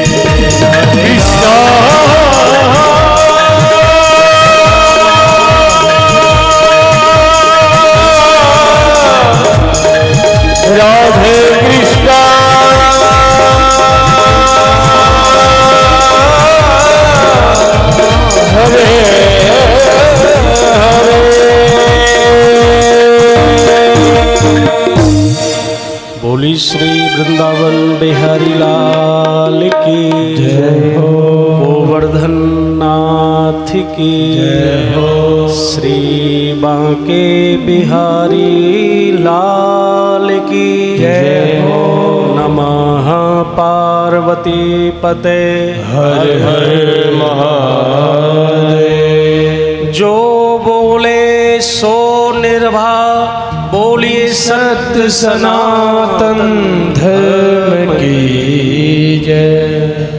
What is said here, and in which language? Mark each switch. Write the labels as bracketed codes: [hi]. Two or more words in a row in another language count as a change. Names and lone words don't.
[hi] कृष्णा राधे कृष्णा हरे बोली श्री वृंदावन बिहारी लाल की जय हो। गोवर्धन नाथ की जय हो। श्री बांके बिहारी लाल की जय हो। [sa] नमः पार्वती पते [hi] हर हर महादेव। जो बोले सो निर्भा बोलिए सत्य सनातन धर्म की जय।